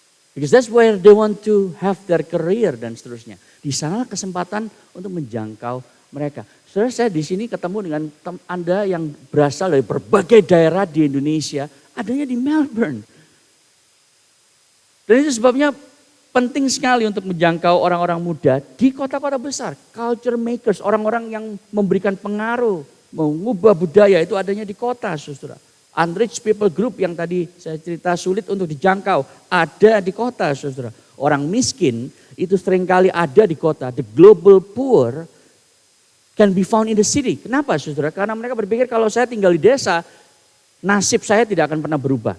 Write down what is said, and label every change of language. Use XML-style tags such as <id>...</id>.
<en>Because that's where they want to have their career</en> <id>dan seterusnya. Di sana kesempatan untuk menjangkau mereka. Saudara, saya di sini ketemu dengan Anda yang berasal dari berbagai daerah di Indonesia, adanya di Melbourne. Dan itu sebabnya penting sekali untuk menjangkau orang-orang muda di kota-kota besar.</id> <en>Culture makers,</en> <id>orang-orang yang memberikan pengaruh, mengubah budaya itu adanya di kota, saudara. Unreached people group yang tadi saya cerita sulit untuk dijangkau, ada di kota, saudara. Orang miskin itu seringkali ada di kota.</id> <en>The global poor can be found in the city.</en> <id>Kenapa, saudara? Karena mereka berpikir kalau saya tinggal di desa, nasib saya tidak akan pernah berubah.</id>